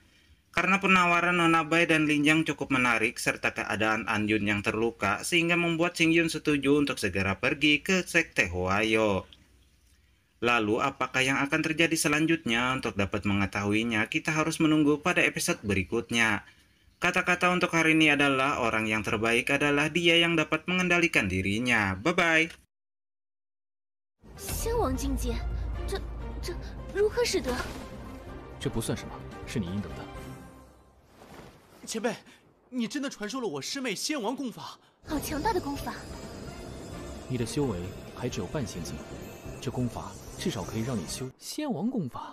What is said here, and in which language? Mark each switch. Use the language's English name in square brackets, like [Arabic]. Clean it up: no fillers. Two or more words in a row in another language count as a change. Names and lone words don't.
[Indonesian] Karena penawaran Nona Bai dan Lin Yang cukup menarik serta keadaan Anyun yang terluka sehingga membuat Xingyun setuju untuk segera pergi ke sekte Huayo. Lalu apakah yang akan terjadi selanjutnya? Untuk dapat mengetahuinya kita harus menunggu pada episode berikutnya. Kata-kata untuk hari ini adalah orang yang terbaik adalah dia yang dapat mengendalikan dirinya. Bye-bye. [Chinese] 仙王境界，这如何使得？这不算什么，是你应得的。前辈，你真的传授了我师妹仙王功法，好强大的功法！你的修为还只有半仙境，这功法至少可以让你修仙王功法。